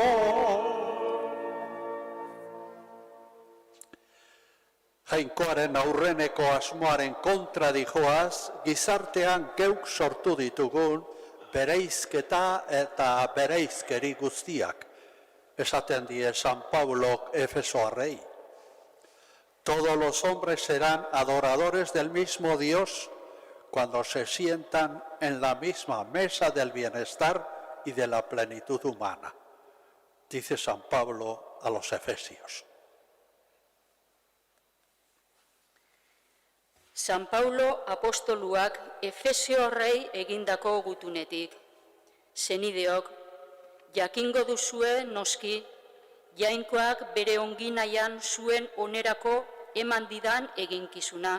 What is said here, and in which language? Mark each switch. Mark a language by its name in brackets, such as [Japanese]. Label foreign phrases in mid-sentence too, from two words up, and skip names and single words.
[Basque] Jainkoaren aurreneko asmoaren kontra dijoaz, gizartean geuk sortu ditugun bereizketa eta bereizkeri guztiak, esaten die San Pablo Efesoarrei. [Spanish] Todos los hombres serán adoradores del mismo Dios cuando se sientan en la misma mesa del bienestar y de la plenitud humana, dice San Pablo a los Efesios. [Basque] San Paulo apostoluak Efesiorrei egindako gutunetik. Zenideok, jakingo duzue noski, jainkoak bere onginaian zuen onerako eman didan eginkizuna.